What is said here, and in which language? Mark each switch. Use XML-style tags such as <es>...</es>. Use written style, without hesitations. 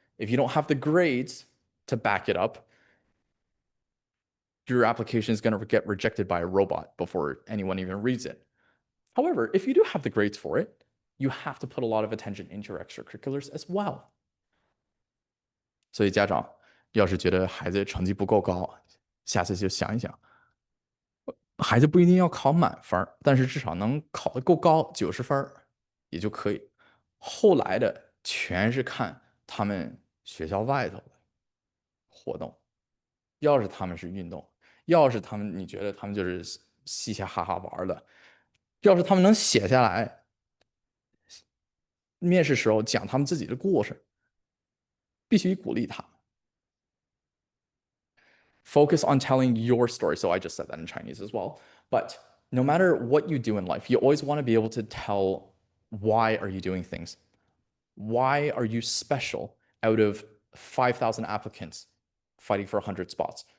<en>If you don't have the grades to back it up, your application is going to get rejected by a robot before anyone even reads it. However, if you do have the grades for it, you have to put a lot of attention into your extracurriculars as well.</en> <zh>所以家长要是觉得孩子成绩不够高，下次就想一想，孩子不一定要考满分，但是至少能考得够高，90分也就可以。后来的全是看他们学校外头的活动，要是他们是运动，要是你觉得他们就是嘻嘻哈哈玩的，要是他们能写下来，面试时候讲他们自己的故事，必须鼓励他。</zh> <en>Focus on telling your story. So I just said that in Chinese as well. But no matter what you do in life, you always want to be able to tell why are you doing things? Why are you special out of 5,000 applicants fighting for 100 spots?</en>